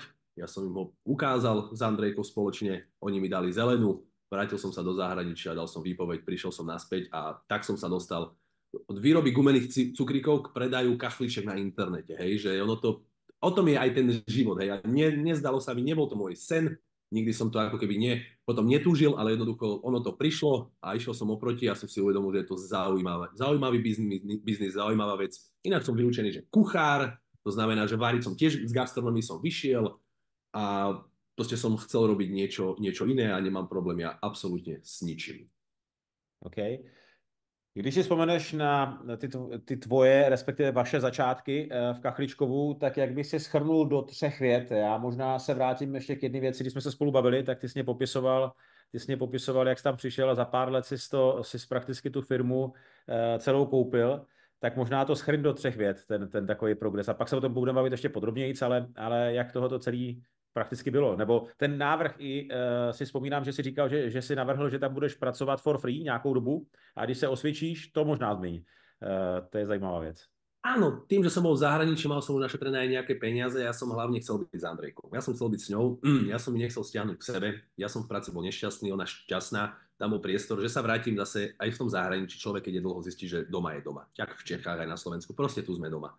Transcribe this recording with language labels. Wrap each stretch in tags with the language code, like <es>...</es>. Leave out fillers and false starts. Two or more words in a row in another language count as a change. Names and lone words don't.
<sk>Ja som im ho ukázal s Andrejkou spoločne, oni mi dali zelenú, vrátil som sa do zahraničia, dal som výpoveď, prišiel som naspäť a tak som sa dostal od výroby gumených cukríkov k predaju kachliček na internete, hej, že ono to, o tom je aj ten život, hej, a nezdalo sa mi, nebol to môj sen, nikdy som to ako keby potom netúžil, ale jednoducho ono to prišlo a išiel som oproti a som si uvedomil, že je to zaujímavý biznis, zaujímavá vec. Inak som vyučený, že kuchár, to znamená, že váriť som tiež z gastronomii som vyšiel a proste som chcel robiť niečo iné a nemám problém ja absolútne s ničím.</sk> <cs>OK. Když si vzpomeneš na ty tvoje, respektive vaše začátky v Kachličkovu, tak jak bys si shrnul do 3 vět? Já možná se vrátím ještě k jedné věci, když jsme se spolu bavili, tak ty jsi mě popisoval, jak jsi tam přišel a za pár let jsi prakticky tu firmu celou koupil. Tak možná to shrň do 3 vět, ten takový progres. A pak se o tom budeme bavit ještě podrobněji, ale jak tohoto celý prakticky bylo. Nebo ten návrh i si vzpomínám, že si říkal, že si navrhl, že tam budeš pracovat</cs> <en>for free</en> <cs>nějakou dobu a když se osvědčíš, to možná zmení. To je zajímavá věc.</cs> <sk>Áno, tým, že som bol v zahraničí, mal som už našetrené aj nejaké peniaze, ja som hlavne chcel byť s Andrejkou. Ja som chcel byť s ňou, ja som ju nechcel stiahnuť k sebe, ja som v práci bol nešťastný, ona šťastná, tam bol priestor, že sa vrátim zase aj v tom zahraničí. Človek, keď je dlho, zistí, že doma je doma. Tak v Čechách aj na Slovensku, proste tu sme doma.</sk>